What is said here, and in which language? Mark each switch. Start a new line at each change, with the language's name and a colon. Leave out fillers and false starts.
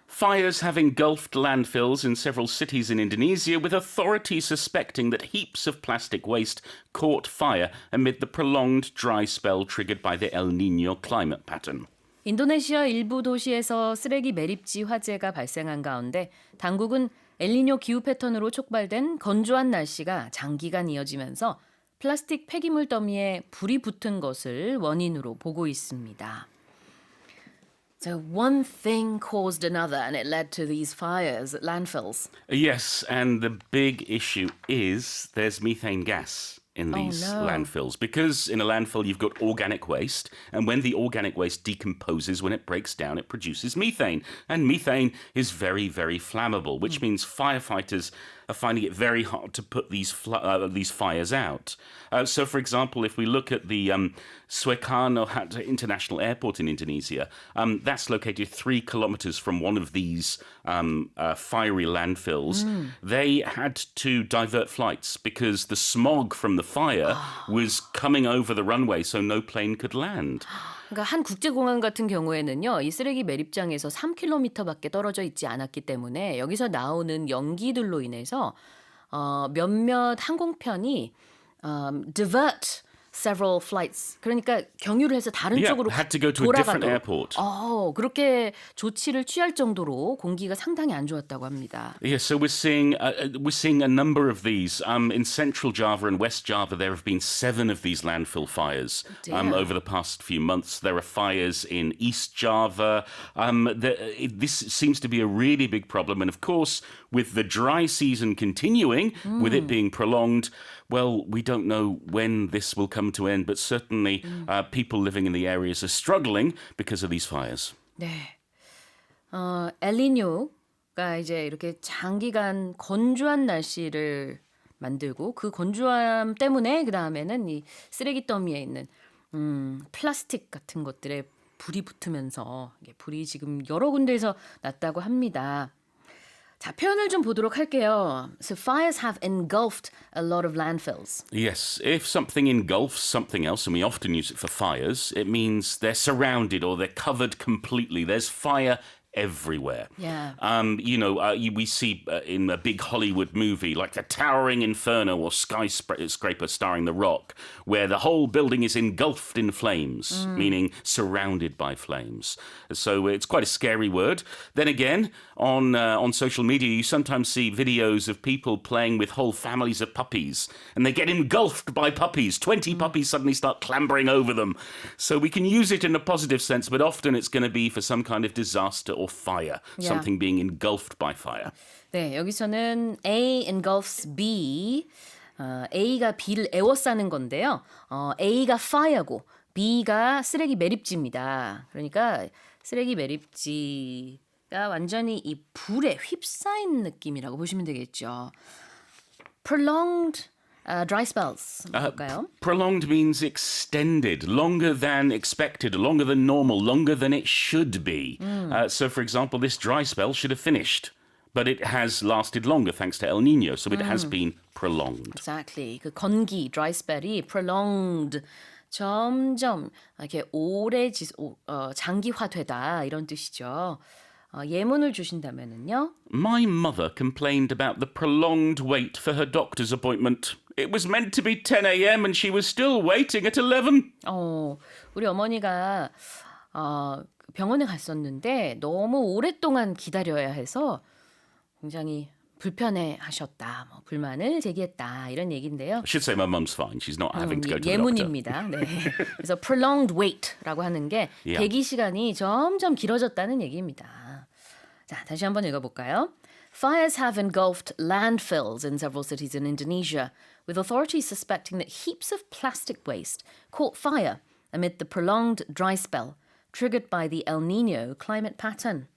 English: Fires have engulfed landfills in several cities in Indonesia, with authorities suspecting that heaps of plastic waste caught fire amid the prolonged dry spell triggered by the El Niño climate pattern.
Korean: 인도네시아 일부 도시에서 쓰레기 매립지 화재가 발생한 가운데 당국은 엘니뇨 기후 패턴으로 촉발된 건조한 날씨가 장기간 이어지면서 플라스틱 폐기물 더미에 불이 붙은 것을 원인으로 보고 있습니다.
English: So one thing caused another and it led to these fires at landfills. Yes, and the big issue is there's methane gas in these landfills, because in a landfill you've got organic waste, and when the organic waste decomposes, when it breaks down, it produces methane, and methane is very, very flammable, which means firefighters are finding it very hard to put these fires out. So, for example, if we look at the Soekarno-Hatta International Airport in Indonesia, that's located 3 kilometers from one of these fiery landfills. They had to divert flights because the smog from the fire was coming over the runway, so no plane could land.
Korean: 그러니까 한 국제공항 같은 경우에는요, 이 쓰레기 매립장에서 3km밖에 떨어져 있지 않았기 때문에 여기서 나오는 연기들로 인해서 몇몇 항공편이
English: divert several flights.
Korean: 그러니까 경유를 해서 다른 쪽으로
English: had to go to a different airport.
Korean: 그렇게 조치를 취할 정도로 공기가 상당히 안 좋았다고 합니다.
English: Yeah, so we're seeing a number of these in Central Java and West Java. There have been 7 of these landfill fires over the past few months. There are fires in East Java. This seems to be a really big problem, and of course, with the dry season continuing, with it being prolonged, well, we don't know when this will come to end, but certainly people living in the areas are struggling because of these fires.
Korean: 네, 엘니뇨가 이제 이렇게 장기간 건조한 날씨를 만들고 그 건조함 때문에 그 다음에는 이 쓰레기 더미에 있는 플라스틱 같은 것들에 불이 붙으면서 불이 지금 여러 군데에서 났다고 합니다. 자, 표현을 좀 보도록 할게요.
English: So fires have engulfed a lot of landfills. Yes, if something engulfs something else, and we often use it for fires, it means they're surrounded or they're covered completely. There's fire everywhere. Yeah. We see in a big Hollywood movie like the Towering Inferno or Skyscraper starring The Rock, where the whole building is engulfed in flames, meaning surrounded by flames. So it's quite a scary word. Then again, on social media, you sometimes see videos of people playing with whole families of puppies, and they get engulfed by puppies. 20 puppies suddenly start clambering over them. So we can use it in a positive sense, but often it's going to be for some kind of disaster or fire, something being engulfed by fire.
Korean: 네, 여기서는 A engulfs B. A가 B를 에워싸는 건데요. A가 fire고 B가 쓰레기 매립지입니다. 그러니까 쓰레기 매립지가 완전히 이 불에 휩싸인 느낌이라고 보시면 되겠죠.
English: Prolonged dry spells. 뭘까요? Prolonged means extended, longer than expected, longer than normal, longer than it should be. So, for example, this dry spell should have finished, but it has lasted longer thanks to El Niño, so it has been prolonged. Exactly.
Korean: 그 건기, dry spell이 prolonged, 점점 이렇게 오래 장기화되다 이런 뜻이죠. 예문을 주신다면은요.
English: My mother complained about the prolonged wait for her doctor's appointment. It was meant to be 10 a.m. and she was still waiting at 11.
Korean: 우리 어머니가 병원에 갔었는데 너무 오랫동안 기다려야 해서 굉장히 불편해하셨다, 불만을 제기했다 이런 얘기인데요.
English: I should say my mum's fine. She's not having to go to the doctor.
Korean: 예문입니다. 네. 그래서 prolonged wait라고 하는 게 대기 시간이 점점 길어졌다는 얘기입니다. 자, 다시 한번 읽어볼까요?
English: Fires have engulfed landfills in several cities in Indonesia, with authorities suspecting that heaps of plastic waste caught fire amid the prolonged dry spell triggered by the El Niño climate pattern.